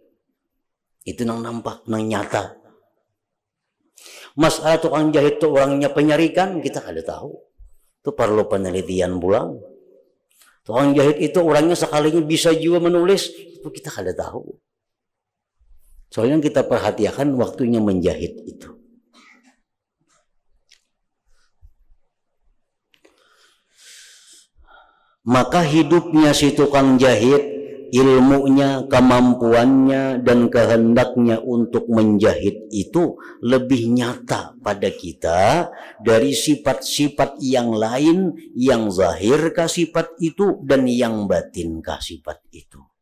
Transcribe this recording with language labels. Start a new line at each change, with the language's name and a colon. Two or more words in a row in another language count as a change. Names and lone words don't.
Banjar: Itu nang nampak, nang nyata. Masalah tukang jahit itu orangnya penyarikan, kita kada tahu. Itu perlu penelitian pulang. Tukang jahit itu orangnya sekalinya bisa juga menulis, itu kita kada tahu. Soalnya kita perhatikan waktunya menjahit itu.
Indonesian: Maka hidupnya si tukang jahit, ilmunya, kemampuannya, dan kehendaknya untuk menjahit itu lebih nyata pada kita dari sifat-sifat yang lain yang zahir ke sifat itu dan yang batin ke sifat itu.